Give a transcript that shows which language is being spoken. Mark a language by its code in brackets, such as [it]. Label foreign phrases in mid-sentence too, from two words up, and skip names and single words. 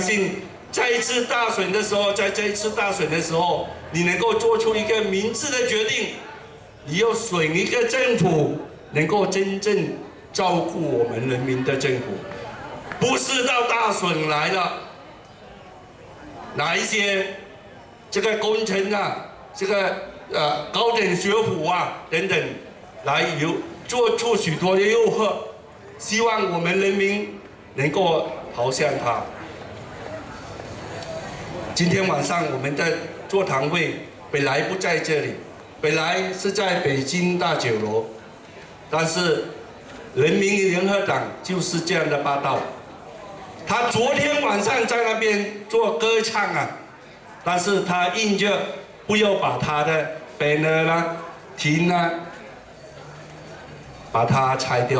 [zh] 信，在這一次大選的時候，你能夠做出一個明智的決定，你要選一個政府能夠真正照顧我們人民的政府，不是到大選來了，哪一些這個工程這個高等學府等等，來做出許多的誘惑。希望我們人民能夠投向他。今天晚上我們的座談會本來不在這裡，本來是在北京大酒樓，但是人民聯合黨就是這樣的霸道。他昨天晚上在那邊做歌唱但是他硬着不要把他的 banner 亭把它拆掉。